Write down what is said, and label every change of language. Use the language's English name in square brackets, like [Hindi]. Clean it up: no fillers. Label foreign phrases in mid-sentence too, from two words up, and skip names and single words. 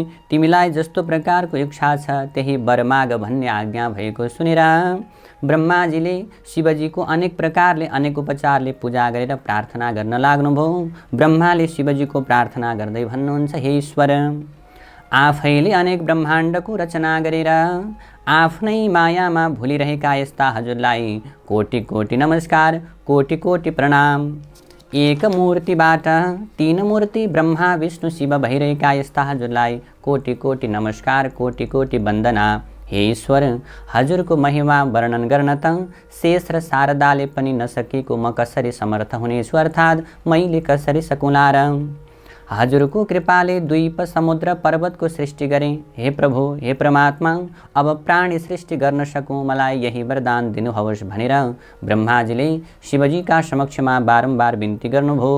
[Nepali] तिमीलाई जस्तो प्रकारको इच्छा छ त्यही वर माग भन्ने आज्ञा भएको सुनेर ब्रह्माजीले शिवजीको अनेक प्रकारले अनेक उपचारले पूजा गरेर प्रार्थना गर्न लाग्नुभयो। ब्रह्माले शिवजीको प्रार्थना गर्दै भन्नुहुन्छ, हे ईश्वर, आफैले अनेक ब्रह्माण्डको रचना गरेर आफ्नै मायामा भुलिरहेका यस्ता हजुरलाई कोटि कोटि नमस्कार, कोटि कोटि प्रणाम। एक मूर्तिबाट 3 मूर्ति ब्रह्मा विष्णु शिव भइरहेका यस्ता हजुरलाई कोटि कोटि नमस्कार, कोटि कोटि वन्दना। हे ईश्वर, हजुरको महिमा वर्णन गर्न त शेष र शारदाले पनि नसकेको म कसरी समर्थ हुनेछु, अर्थात् मैले कसरी सकुला र? हजुरको कृपाले द्वीप समुद्र पर्वतको सृष्टि गरेँ। हे प्रभु, हे परमात्मा, अब प्राणी सृष्टि गर्न सकूँ, मलाई यही वरदान दिनुहोस् भनेर ब्रह्माजीले शिवजीका समक्षमा बारम्बार बिन्ती गर्नुभयो।